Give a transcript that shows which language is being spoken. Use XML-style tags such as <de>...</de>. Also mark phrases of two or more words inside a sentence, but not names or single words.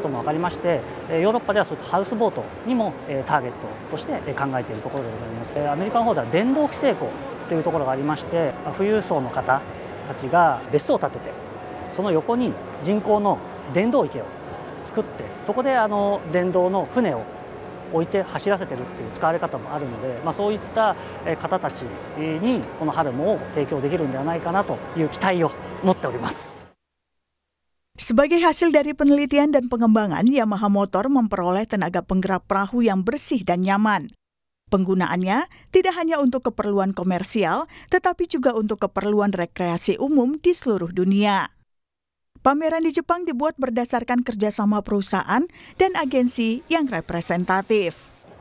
<ja>ことも分かりまして、ヨーロッパではそういったハウスボートにもターゲットとして考えているところでございます。アメリカの方では電動規制庫というところがありまして、富裕層の方たちが別荘を建てて、その横に人工の電動池を作って、そこで電動の船を置いて走らせてるっていう使われ方もあるので、そういった方たちにこのハルモを提供できるんではないかなという期待を持っております。</ja> <id>Sebagai hasil dari penelitian dan pengembangan, Yamaha Motor memperoleh tenaga penggerak perahu yang bersih dan nyaman. Penggunaannya tidak hanya untuk keperluan komersial, tetapi juga untuk keperluan rekreasi umum di seluruh dunia. Pameran di Jepang dibuat berdasarkan kerjasama perusahaan dan agensi yang representatif.</id>